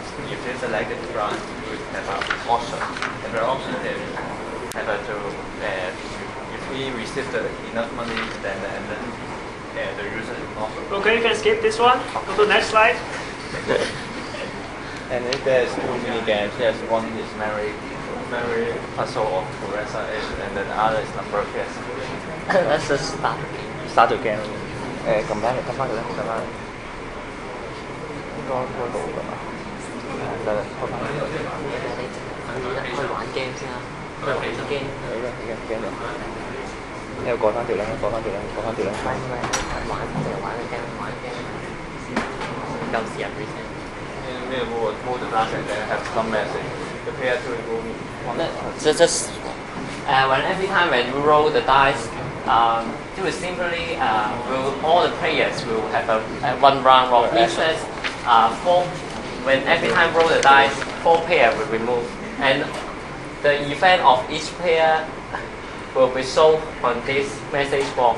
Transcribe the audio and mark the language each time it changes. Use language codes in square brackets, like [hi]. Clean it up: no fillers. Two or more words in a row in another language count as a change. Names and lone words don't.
[en] If they select the front, you would have an option. And the option is if we receive enough money, then the user is not. Okay, you can skip this one. Go to the next slide. And if there's 2 mini games, yes, one is memory puzzle of Progressa, and then the other is number guess. Let's just start the game. [yue] 撳翻佢啦，撳翻佢。應該到㗎嘛？得啦，開翻。去玩 game 先啦，去玩 game。 game 你又過翻條啦，過翻條啦。玩淨係玩個 game，玩 game。夠時入去先。 [en] need to move the dice and then have some message. The player to remove one. Just when every time when you roll the dice, it will simply all the players will have a one round roll. Means that when every time roll the dice, 4 players will remove, and the event of each player will be shown on this message box.